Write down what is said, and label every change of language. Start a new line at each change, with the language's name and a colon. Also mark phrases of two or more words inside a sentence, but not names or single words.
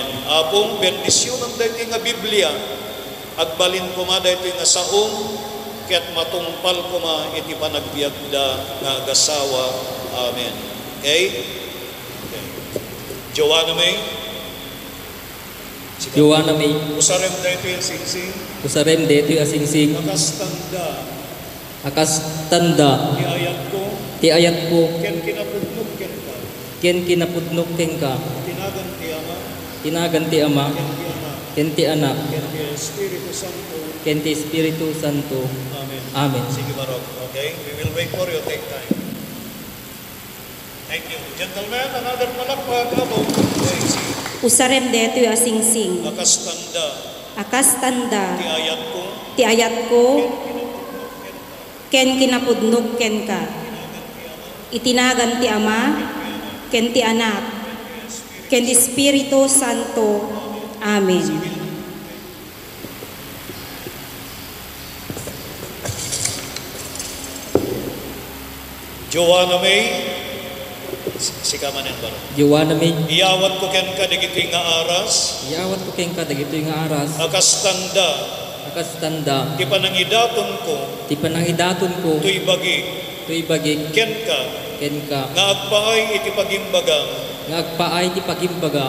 Iloko: Apong bendisyonam dayta nga Biblia agbalin kuma dayta nga saong ket matungpal kuma iti panagbiagda nga agasawa. Amen. Okay? Joanna May. Joanna May. Usarem dayto yung singsing. Usarem dito asingsing. Akas tanda. Ti ayat ko. Ti ayat ko. Ken kinapudnok ken ka. Ken kinapudnok ken ka. Tinagan ti ama. Tinagan ti ama. Ken ti anak. Ken ti anak. Ken ti Espiritu Santo. Ken ti Espiritu Santo. Amen. Amen. Sige Barok.
English: Okay? We will wait for you. Take time. Thank you. Gentlemen, another palakpak abo. Okay, sige.
Iloko: Usarem dito asingsing. Akas tanda. Akas tanda. Ti ayat ko. Ti ayat ko. Ken kinapudnok ken ka. Itinagan ti ama. Ken ti anak. Ken ti Espiritu Santo. Amen. Joanna May. Sikaman yan ba? Joanna May. Iyawat ko ken ka digiti nga aras. Iyawat ko ken ka dagito nga aras. Akas tanda. Akas tanda. Ti panangidaton ko. Ti panangidaton ko. Tuy bagi. Tuy bagig. Ken ka. Ken ka. Nga agpaay iti pagimbaga. Nga agpaay ti pagimbagam.